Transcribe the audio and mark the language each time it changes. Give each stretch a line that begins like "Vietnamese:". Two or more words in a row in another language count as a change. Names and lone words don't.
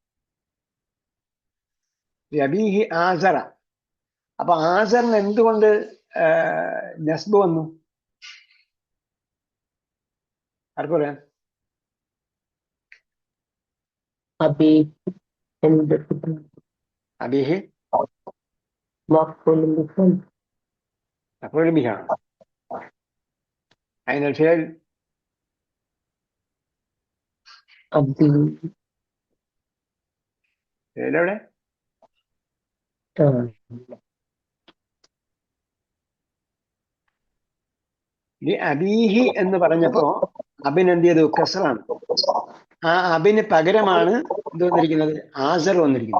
Arabic: أبيه آثر.
Malayalam: അപ്പൊ ആസറിന് എന്തുകൊണ്ട് നസ്ബ് വന്നു? ആർക്കും പറയാം?
Arabic: അബീഹി مفعول به. أين الفعل؟ فعل എവിടെ?
Malayalam: അബീഹി എന്ന് പറഞ്ഞപ്പോ അബിന് എന്ത് ചെയ്തു? കസ്റാണ്. ആ അബിന് പകരമാണ് എന്ത് വന്നിരിക്കുന്നത്? ആസർ വന്നിരിക്കുന്നത്.